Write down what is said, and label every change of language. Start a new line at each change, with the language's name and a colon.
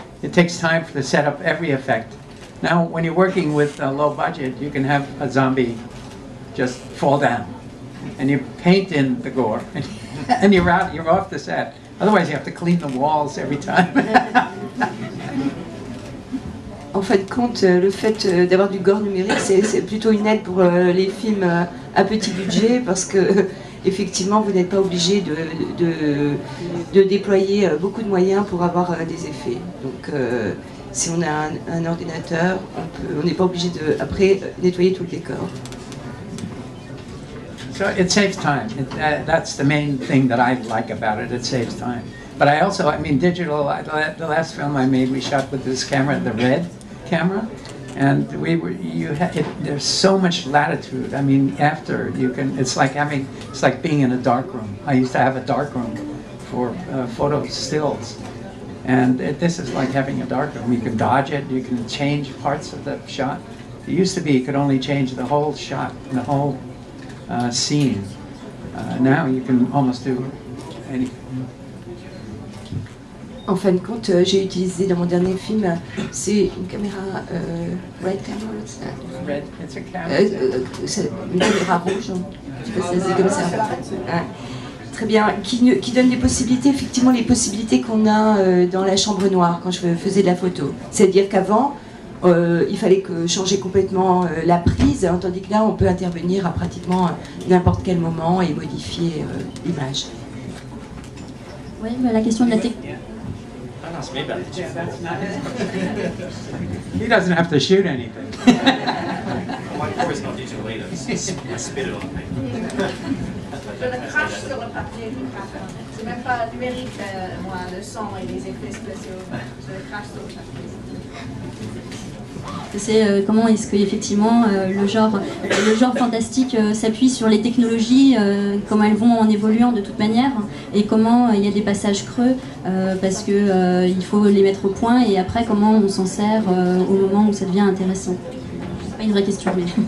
English: It takes time to set up every effect. Now, when you're working with a low budget, you can have a zombie just fall down, and you paint in the gore, and you're out. You're off the set. Otherwise, you have to clean the walls every time.
French: En fin de compte, le fait d'avoir du gore numérique, c'est plutôt une aide pour les films à petit budget, parce que effectivement, vous n'êtes pas obligé de déployer beaucoup de moyens pour avoir des effets. Donc, si on a un ordinateur, on n'est pas obligé de après nettoyer tout le décor.
English: So it saves time. That's the main thing that I like about it. It saves time. But I also, I mean, digital. The last film I made, we shot with this camera, the Red camera, and there's so much latitude. I mean, after you can, it's like being in a dark room. I used to have a dark room for photo stills, and this is like having a dark room. You can dodge it. You can change parts of the shot. It used to be you could only change the whole shot, the whole scene. Now you can almost do anything.
French: En fin de compte, j'ai utilisé dans mon dernier film, c'est une caméra Red Camera,
English: Red, it's a camera.
French: c'est une caméra rouge, hein. Je sais pas si c'est comme ça. Ouais. Très bien, qui donne des possibilités, effectivement les possibilités qu'on a dans la chambre noire quand je faisais de la photo. C'est-à-dire qu'avant, il fallait changer complètement la prise, hein, tandis que là, on peut intervenir à pratiquement n'importe quel moment et modifier l'image. Oui, la question de la technique.
English: Don't ask me about it. Yeah, that's not He doesn't have to shoot anything. My core is not digital either. I spit it on paper.
French: Je le crache sur le papier du craft. C'est même pas numérique, moi, le son et les effets spéciaux. Je le crache sur le papier. C'est comment est-ce qu'effectivement le genre fantastique s'appuie sur les technologies, comment elles vont en évoluant de toute manière, et comment il y a des passages creux parce que il faut les mettre au point, et après comment on s'en sert au moment où ça devient intéressant. C'est pas une vraie question, mais